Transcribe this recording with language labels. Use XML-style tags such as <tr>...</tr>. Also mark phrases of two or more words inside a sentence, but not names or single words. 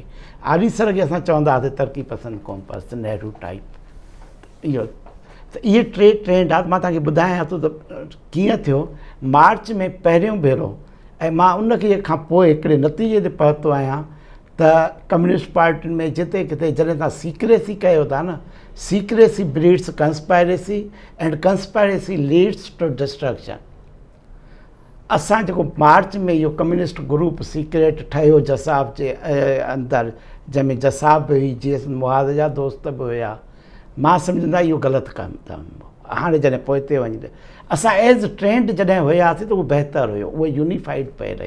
<sd>आरीसर खे असां चवंदा हुआसीं तरक़ी पसंद क़ौम परस्त, नेहरू टाइप। इहो त इहे 3 ट्रेंड आहे। मां तव्हांखे ॿुधायां थो त कीअं थियो। मार्च में पहिरियों भेरो, ऐं मां उनखे खां पोइ हिकिड़े नतीजे ते पहुतो आहियां त कम्युनिस्ट पार्टियुनि में जिते किथे जॾहिं तव्हां सीक्रेसी कयो था न,</sd> <en>Secrecy breeds conspiracy and conspiracy leads to destruction.</en> <sd>असां जेको मार्च में इहो</sd> <en>communist group secret</en> <sd>ठहियो जसाफ़ जे अंदरि, जंहिंमें जसाफ़ बि हुई, GSN मुहाज़ जा दोस्त बि हुया, मां सम्झंदा इहो ग़लति कमु अथमि। हाणे जॾहिं पोइ ते वञी असां</sd> <en>as trend</en> <sd>जॾहिं हुयासीं त उहो बहितरु हुयो, उहो यूनिफाइड पए रही।</sd>